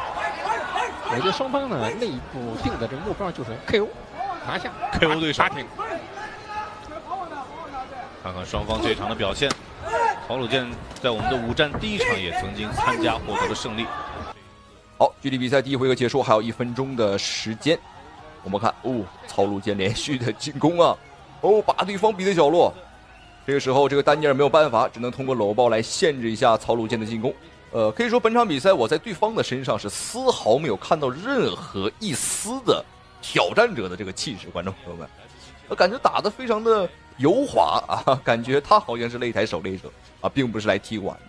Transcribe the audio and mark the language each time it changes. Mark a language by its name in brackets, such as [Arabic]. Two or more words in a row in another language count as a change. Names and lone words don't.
[Chinese] 我觉得双方呢内部定的这个目标就是 KO 拿下 KO 对手。打挺。看看双方这场的表现。曹鲁健在我们的5战第1场也曾经参加，获得了胜利。好，距离比赛第1回合结束还有1 分鐘的時間。我們看，曹魯健連續的進攻啊，把對方逼在角落。這個時候，這個丹尼爾沒有辦法，只能通過摟抱來限制一下曹魯健的進攻。可以說本場比賽我在對方的身上是絲毫沒有看到任何一絲的挑戰者的這個氣勢，觀眾朋友們，我感覺打得非常的油滑啊，感覺他好像是擂台狩獵者啊，並不是來踢館的。